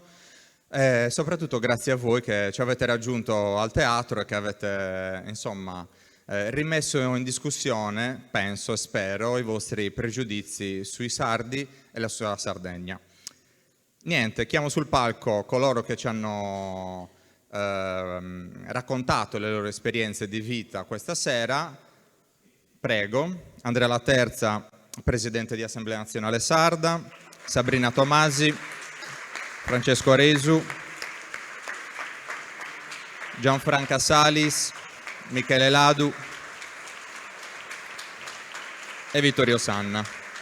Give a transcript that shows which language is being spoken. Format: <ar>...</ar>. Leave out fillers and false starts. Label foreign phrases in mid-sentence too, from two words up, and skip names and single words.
<it>Soprattutto grazie a voi che ci avete raggiunto al teatro e che avete insomma rimesso in discussione, penso e spero, i vostri pregiudizi sui sardi e la sua Sardegna. Niente, chiamo sul palco coloro che ci hanno raccontato le loro esperienze di vita questa sera. Prego, Andrea Laterza, Presidente di Assemblea Nazionale Sarda, Sabrina Tomasi, Francesco Aresu, Gianfranca Salis, Michele Ladu e Vittorio Sanna.</it>